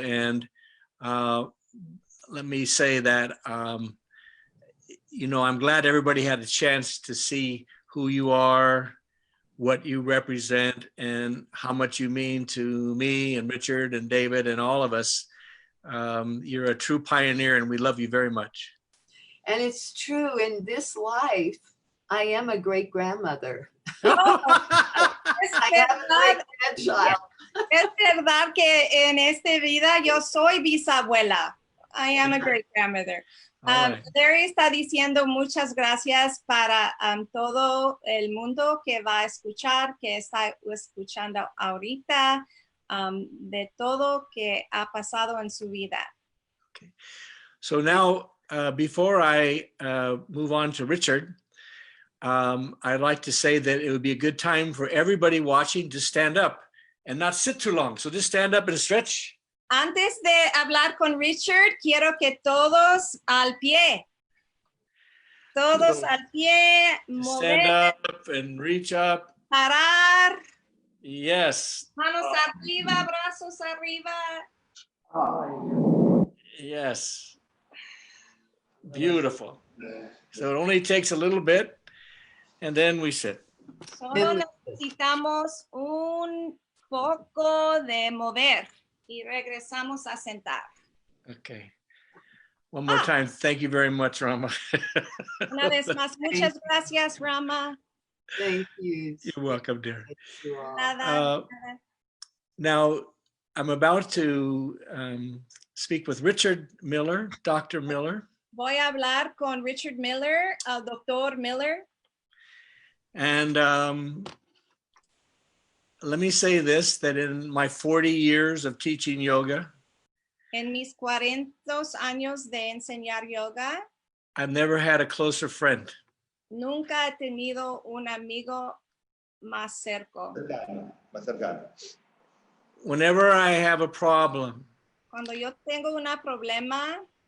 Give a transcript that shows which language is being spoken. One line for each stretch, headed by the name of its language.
English: And let me say that, you know, I'm glad everybody had a chance to see who you are, what you represent, and how much you mean to me and Richard and David and all of us. You're a true pioneer, and we love you very much. And it's true, in this life, I am a great grandmother. I have a great grandchild.
Spanish: Es verdad que en esta vida yo soy bisabuela.
English: I am a great grandmother. Right.
Spanish: Larry está diciendo muchas gracias para todo el mundo que va a escuchar, que está escuchando ahorita, de todo que ha pasado en su vida.
English: Okay. So now, before I move on to Richard, I'd like to say that it would be a good time for everybody watching to stand up and not sit too long. So just stand up and stretch.
Spanish: Antes de hablar con Richard, quiero que todos al pie. Todos al pie, mover,
English: Stand up and reach up.
Spanish: parar,
English: Yes.
Spanish: manos arriba, brazos arriba.
English: Yes. Beautiful. So it only takes a little bit, and then we sit.
Spanish: Solo necesitamos un poco de mover y regresamos a sentar.
English: Okay. One more time. Thank you very much, Rama.
Spanish: Una vez más, muchas gracias, Rama.
English: Thank you. You're welcome, dear. Thank you all.
Spanish: Nada.
English: Now, I'm about to speak with Richard Miller, Dr. Miller.
Spanish: Voy a hablar con Richard Miller, Dr. Miller.
English: And let me say this, that in my 40 years of teaching yoga,
Spanish: En mis 40 años de enseñar yoga,
English: I've never had a closer friend.
Spanish: nunca he tenido un amigo más cerca. Más cercano.
English: Whenever I have a problem
Spanish: Cuando yo tengo un problema